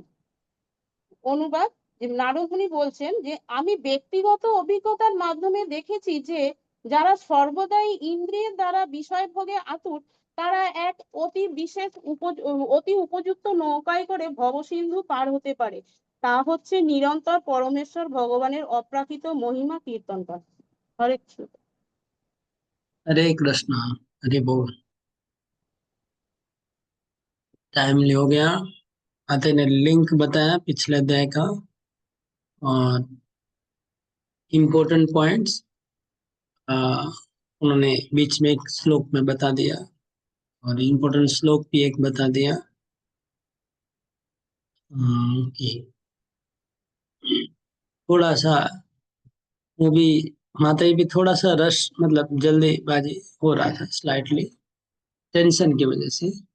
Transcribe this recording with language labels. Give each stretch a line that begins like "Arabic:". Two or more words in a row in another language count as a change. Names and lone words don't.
Bangla: অনুবাদ, নারদ মুনি বলছেন যে আমি ব্যক্তিগত অভিজ্ঞতার মাধ্যমে দেখেছি যে যারা সর্বদাই ইন্দ্রিয়ের দ্বারা বিষয় ভোগে আতুর, তারা এক অতি উপযুক্ত নৌকায় করে ভবসিন্ধু পার হতে পারে। তা হচ্ছে নিরন্তর পরমেশ্বর ভগবানের অপ্রাকৃত মহিমা কীর্তন করা। হরে কৃষ্ণ।
Hindi: हरे कृष्णा। हरे बोल। टाइम ले हो गया। आते ने लिंक बताया पिछले अध्याय का और
English: important points
Hindi: उन्होंने बीच में एक श्लोक में बता दिया और इम्पोर्टेंट श्लोक भी एक बता दिया कि थोड़ा सा वो भी माता जी भी थोड़ा सा रश मतलब जल्दीबाजी हो रहा था
English: slightly tension
Hindi: की वजह से।